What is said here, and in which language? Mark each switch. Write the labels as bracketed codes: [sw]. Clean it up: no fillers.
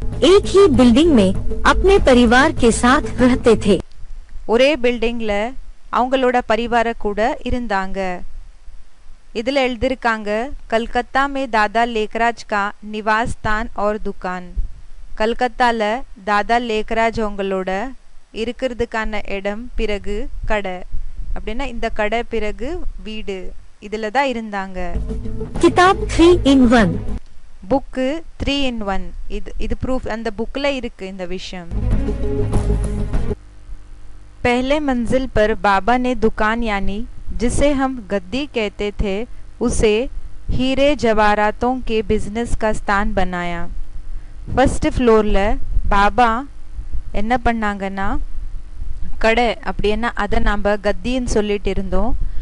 [hi] एक ही बिल्डिंग में अपने परिवार के साथ रहते थे। [ta] ஒரே பில்டிங்ல அவங்களோட பரிவார கூட இருந்தாங்க. இதில் எழுதியிருக்காங்க [hi] कलकत्ता में दादा लेकराज का निवास स्थान और दुकान. [ta] கல்கத்தால தாதா லேக்கராஜ் அவங்களோட இருக்கிறதுக்கான இடம் பிறகு கடை. அப்படின்னா இந்த கடை பிறகு வீடு இதில் தான் இருந்தாங்க. [hi] किताब 3 in 1. [ta] Book 3 in 1. இது ப்ரூஃப் அந்த புக்கில் இருக்கு இந்த விஷயம். [hi] पहले मंजिल पर बाबा ने दुकान यानी जिसे हम गद्दी कहते थे उसे हीरे जवाहरातों के बिजनेस का स्थान बनाया. [ta] ஃபர்ஸ்ட் ஃப்ளோரில் பாபா என்ன பண்ணாங்கன்னா கடை அப்படின்னா அதை நாம் கத்தின்னு சொல்லிட்டு இருந்தோம்.